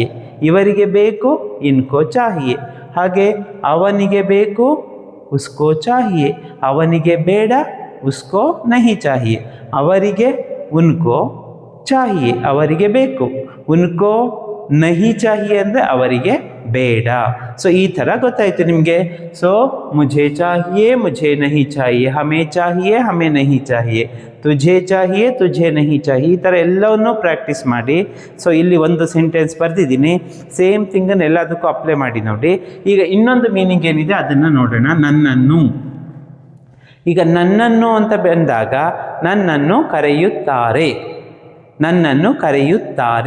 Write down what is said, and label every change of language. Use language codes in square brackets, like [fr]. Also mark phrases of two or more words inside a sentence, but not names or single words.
[kn] ಇವರಿಗೆ ಬೇಕು, [hi] इनको चाहिए. [kn] ಹಾಗೆ ಅವನಿಗೆ ಬೇಕು, [hi] उसको चाहिए. [kn] ಅವನಿಗೆ ಬೇಡ, [hi] उसको नहीं चाहिए. [kn] ಅವರಿಗೆ [hi] उनको चाहिए, [kn] ಅವರಿಗೆ ಬೇಕು. [hi] उनको नहीं चाहिए [kn] ಅಂದರೆ ಅವರಿಗೆ ಬೇಡ. ಸೊ ಈ ಥರ ಗೊತ್ತಾಯಿತು ನಿಮಗೆ. ಸೊ [hi] मुझे चाहिए, मुझे नहीं चाहिए, हमें चाहिए, हमें नहीं चाहिए, तुझे चाहिए, तुझे नहीं चाहिए. [kn] ಈ ಥರ ಎಲ್ಲವನ್ನೂ ಪ್ರಾಕ್ಟೀಸ್ ಮಾಡಿ. ಸೊ ಇಲ್ಲಿ ಒಂದು ಸೆಂಟೆನ್ಸ್ ಬರೆದಿದ್ದೀನಿ, [en] same thingನ್ನು [kn] ಎಲ್ಲದಕ್ಕೂ ಅಪ್ಲೈ ಮಾಡಿ ನೋಡಿ. ಈಗ ಇನ್ನೊಂದು ಮೀನಿಂಗ್ ಏನಿದೆ ಅದನ್ನು ನೋಡೋಣ. ನನ್ನನ್ನು, ಈಗ ನನ್ನನ್ನು ಅಂತ ಬಂದಾಗ ನನ್ನನ್ನು ಕರೆಯುತ್ತಾರೆ, ನನ್ನನ್ನು ಕರೆಯುತ್ತಾರೆ.